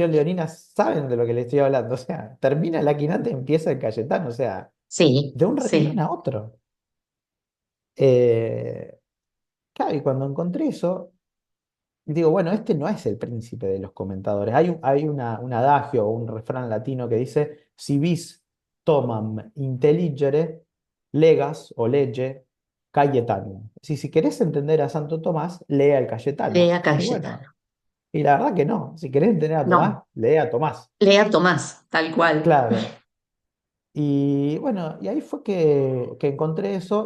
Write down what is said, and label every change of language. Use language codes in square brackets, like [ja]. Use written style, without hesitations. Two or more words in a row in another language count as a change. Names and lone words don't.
[es] edición leonina saben de lo que le estoy hablando, o sea, termina la quinata y empieza el Cayetano, o sea, sí, de un renglón sí. a otro. Eh, claro, y cuando encontré eso, digo, bueno, este no es el príncipe de los comentadores. Un adagio o un refrán latino que dice, [la] si vis tomam intelligere, legas o legge Cayetano. [es] Si querés entender a Santo Tomás, lea el Cayetano. Lea Y bueno, Cayetano. y la verdad que no. Si querés entender a No, Tomás, lee a Tomás. lea Tomás, tal cual. Claro. Y bueno, y ahí fue que encontré eso.